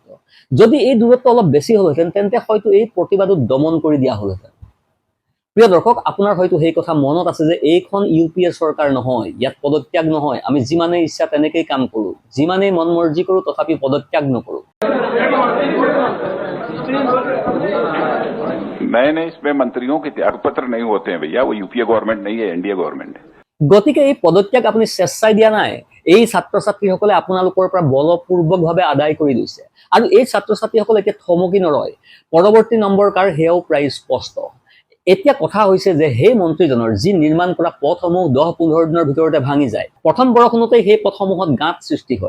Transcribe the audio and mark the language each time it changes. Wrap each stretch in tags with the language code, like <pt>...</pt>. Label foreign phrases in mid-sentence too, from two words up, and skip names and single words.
<as>যদি এই দূৰত্ব অলপ বেছি হলহেঁতেন, তেন্তে হয়তো এই প্ৰতিবাদো দমন কৰি দিয়া হলহেঁতেন। প্ৰিয় দৰ্শক, আপোনাৰ হয়তো সেই কথা মনত আছে যে এইখন UPA চৰকাৰ নহয়, ইয়াত পদত্যাগ নহয়। আমি যিমানেই ইচ্ছা তেনেকেই কাম কৰোঁ, যিমানেই মন মৰ্জি কৰোঁ, তথাপি পদত্যাগ নকৰোঁ।</as> <hi>नए नए इसमें मंत्रियों के त्यागपत्र नहीं होते हैं भैया, वो यूपीए गवर्नमेंट नहीं है, एनडीए गवर्नमेंट है।</hi> <as>গতিকে এই পদত্যাগ আপুনি স্বেচ্ছাই দিয়া নাই, এই ছাত্ৰ ছাত্ৰীসকলে আপোনালোকৰ পৰা বলপূৰ্বকভাৱে আদায় কৰি লৈছে। আৰু এই ছাত্ৰ ছাত্ৰীসকল এতিয়া থমকি নৰয়, পৰৱৰ্তী নম্বৰ কাৰ সেয়াও প্ৰায় স্পষ্ট। এতিয়া কথা হৈছে যে সেই মন্ত্ৰীজনৰ যি নিৰ্মাণ কৰা পথসমূহ 10-15 দিনৰ ভিতৰতে ভাঙি যায়, প্ৰথম বৰষুণতেই সেই পথসমূহত গাঁত সৃষ্টি হয়।</as>